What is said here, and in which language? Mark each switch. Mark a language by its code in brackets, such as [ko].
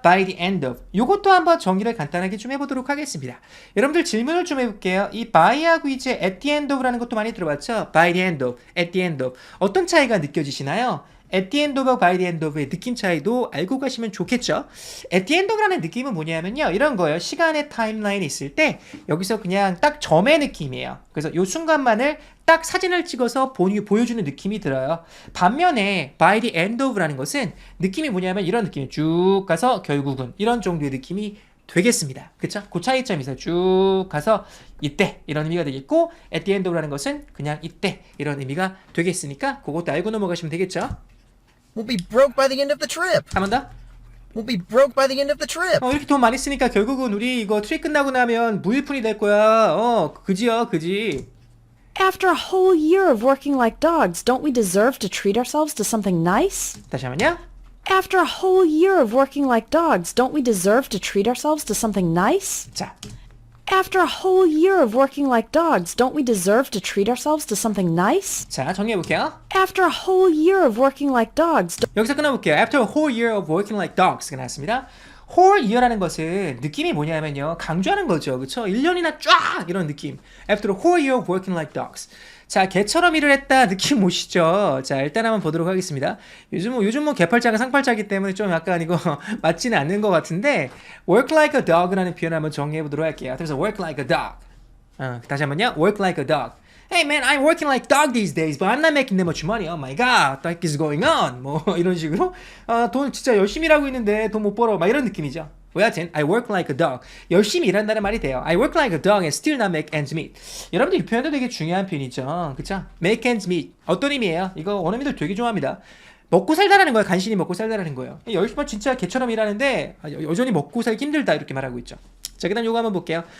[ko] by the end of 요것도 한번 정리를 간단하게 좀 해보도록 하겠습니다. 여러분들 질문을 좀 해볼게요. 이 by하고 이제 at the end of라는 것도 많이 들어봤죠? by the end of, at the end of 어떤 차이가 느껴지시나요? at the end of, by the end of의 느낌 차이도 알고 가시면 좋겠죠? at the end of라는 느낌은 뭐냐면요. 이런 거예요. 시간의 타임라인이 있을 때 여기서 그냥 딱 점의 느낌이에요. 그래서 요 순간만을 딱 사진을 찍어서 보여주는 느낌이 들어요. 반면에 by the end of라는 것은 느낌이 뭐냐면 이런 느낌이 쭉 가서 결국은 이런 정도의 느낌이 되겠습니다. 그쵸? 그 차이점에서 쭉 가서 이때 이런 의미가 되겠고 at the end of라는 것은 그냥 이때 이런 의미가 되겠으니까 그것도 알고 넘어가시면 되겠죠? [en] We'll be broke by the end of the trip. [ko] 한 번 더. [en] We'll be broke by the end of the trip. [ko] 이렇게 돈 많이 쓰니까 결국은 우리 이거 트립 끝나고 나면 무일푼이 될 거야. 그지요, 그지. [en] After a whole year of working like dogs, don't we deserve to treat ourselves to something nice? [ko] 다시 한번요. [en] After a whole year of working like dogs, don't we deserve to treat ourselves to something nice? [ko] 자, [en] After a whole year of working like dogs, don't we deserve to treat ourselves to something nice? [ko] 자 정리해볼게요. [en] After a whole year of working like dogs, [ko] 여기서 끊어볼게요. [en] After a whole year of working like dogs가 [ko] 나왔습니다. whole year라는 것은 느낌이 뭐냐면요. 강조하는 거죠. 그쵸? 1년이나 쫙 이런 느낌. After a whole year of working like dogs. 자, 개처럼 일을 했다 느낌 오시죠? 자, 일단 한번 보도록 하겠습니다. 요즘 뭐 개팔자가 상팔자이기 때문에 좀 약간 이거 맞지는 않는 것 같은데 work like a dog라는 표현을 한번 정리해 보도록 할게요. 그래서 [en] work like a dog. [ko] 다시 한번요. [en] work like a dog. Hey man, I'm working like dog these days, but I'm not making that much money. Oh my god, what is going on? [ko] 뭐 이런 식으로 돈 진짜 열심히 일하고 있는데 돈 못 벌어. 막 이런 느낌이죠. 여하튼 [en] I work like a dog. [ko] 열심히 일한다는 말이 돼요. [en] I work like a dog and still not make ends meet. [ko] 여러분들 이 표현도 되게 중요한 표현이죠. 그쵸? make ends meet. 어떤 의미예요? 이거 원어민들 되게 좋아합니다. 먹고 살다라는 거예요. 간신히 먹고 살다라는 거예요. 열심히 진짜 개처럼 일하는데 여전히 먹고 살기 힘들다 이렇게 말하고 있죠. 자, 그다음 요거 한번 볼게요.